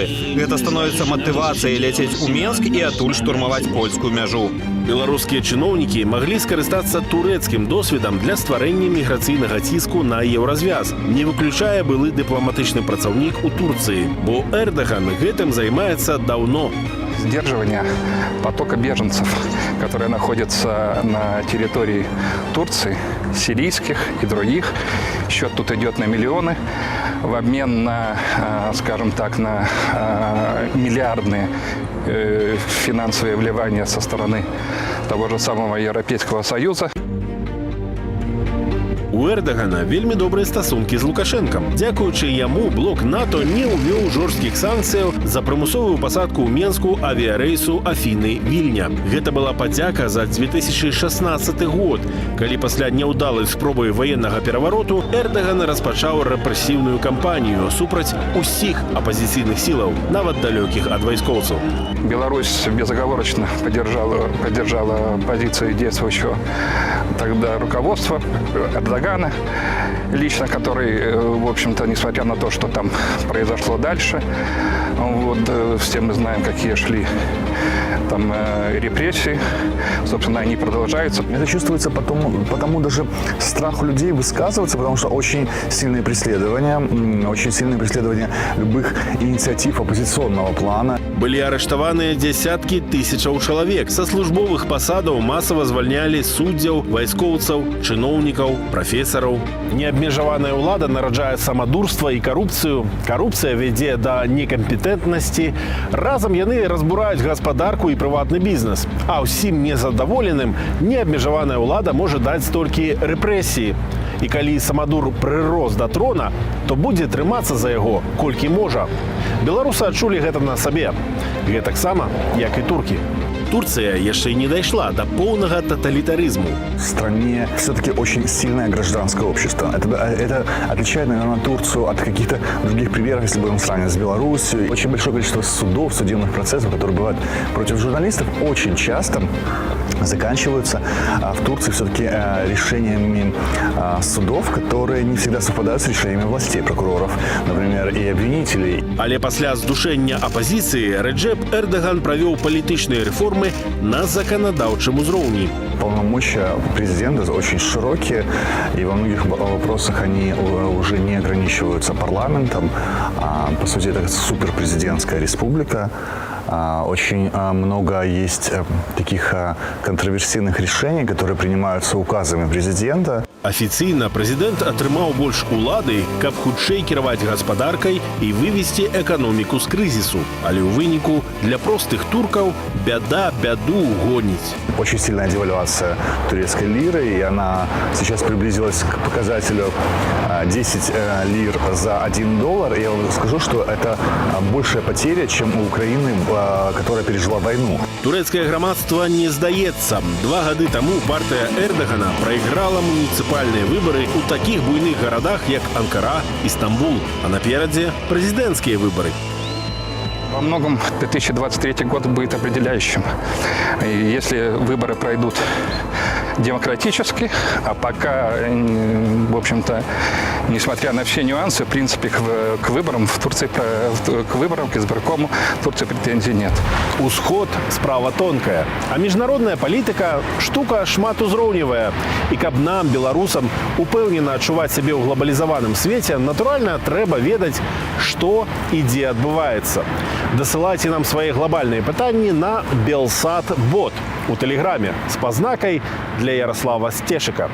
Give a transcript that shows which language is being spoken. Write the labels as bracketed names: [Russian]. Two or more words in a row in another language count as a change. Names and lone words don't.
[Belarusian] Гэта становіцца матывацыяй ляцець у Менск і адтуль штурмаваць польскую мяжу. Беларускія чыноўнікі маглі скарыстацца турэцкім досведам для стварэння міграцыйнага ціску на еўразвяз, не выключае былы дыпламатычны працаўнік у Турцыі, бо Эрдаган гэтым займаецца даўно. [Russian] сдерживания потока беженцев, которые находятся на территории Турции, сирийских и других. Счет тут идет на миллионы в обмен на, скажем так, на миллиардные финансовые вливания со стороны того же самого Европейского Союза. [Belarusian] У Эрдогана вельмі добрыя стасункі з Лукашэнкам. Дзякуючы яму блок НАТО не ўвёў жорсткіх санкцыяў за прымусовую пасадку ў Менску авіярэйсу Афіны-Вільня. Гэта была падзяка за 2016 год, калі пасля няўдалай спробы ваеннага перавароту Эрдоган распачаў рэпрэсіўную кампанію супраць усіх апазіцыйных сілаў, нават далёкіх ад вайскоўцаў. [Russian] Беларусь безоговорочно поддержала позицию действующего тогда руководства Эрдогана, лично который, в общем-то, несмотря на то, что там произошло дальше, вот, все мы знаем, какие шли там репрессии, собственно, они продолжаются. Это чувствуется потому даже страх у людей высказываться, потому что очень сильные преследования любых инициатив оппозиционного плана. [Belarusian] Былі арыштаваныя дзясяткі тысячаў чалавек. Са службовых пасадаў масава звальнялі суддзяў, вайскоўцаў, чыноўнікаў, прафесараў. Неабмежаваная ўлада нараджае самадурства і карупцыю. Карупцыя вядзе да некампетэнтнасці. Разам яны разбураюць гаспадарку і прыватны бізнес. А ўсім незадаволеным неабмежаваная ўлада можа даць толькі рэпрэсіі. І калі самадур прырос да трона, то будзе трымацца за яго колькі можа. Беларусы адчулі гэта на сабе. Гэтаксама, як і туркі. Турция яшчэ не дайшла [Russian] до полного тоталитаризму. В стране все-таки очень сильное гражданское общество. Это отличает, наверное, Турцию от каких-то других примеров, если будем сравнивать с Беларусью. Очень большое количество судов, судебных процессов, которые бывают против журналистов, очень часто заканчиваются в Турции все-таки решениями судов, которые не всегда совпадают с решениями властей, прокуроров, например, и обвинителей. [Belarusian] Але пасля здушэння апозіцыі Реджеп Эрдоган правёў палітычныя рэформы на законодаўчым узроўні. [Russian] Полномочия президента очень широкие, и во многих вопросах они уже не ограничиваются парламентом. По сути, это суперпрезидентская республика. Очень много есть таких контроверсійных решений, которые принимаются указами президента. [Belarusian] Афіцыйна прэзідэнт атрымаў больш улады, каб хутчэй кіраваць гаспадаркай і вывесці эканоміку з крызісу. Але ў выніку для простых туркаў бяда бяду гоніць. [Russian] Очень сильная девальвация турецкой лиры, и она сейчас приблизилась к показателю 10 лир за $1. И я вам скажу, что это большая потеря, чем у Украины, которая пережила войну. [Belarusian] Турэцкае грамадства не здаецца. 2 гады таму партыя Эрдогана прайграла муніцыпальныя выбары ў такіх буйных гарадах, як Анкара і Стамбул. А наперадзе прэзідэнцкія выбары. [Russian] Во многом 2023 год будет определяющим. И если выборы пройдут демократически, а пока, в общем-то, несмотря на все нюансы, в принципе, к выборам в Турции, к выборам, к избиркому в Турции претензий нет. [Belarusian] Усход – справа тонкая, а міжнародная палітыка – штука шматузроўневая. І каб нам, беларусам, упэўнена адчуваць сябе ў глобалізаваным свеце, натуральна, трэба ведаць, што і дзе адбываецца. Дасылайце нам свае глобальныя пытанні на Белсат-бот у Тэлеграме з пазнакай для Ярослава Стешыка.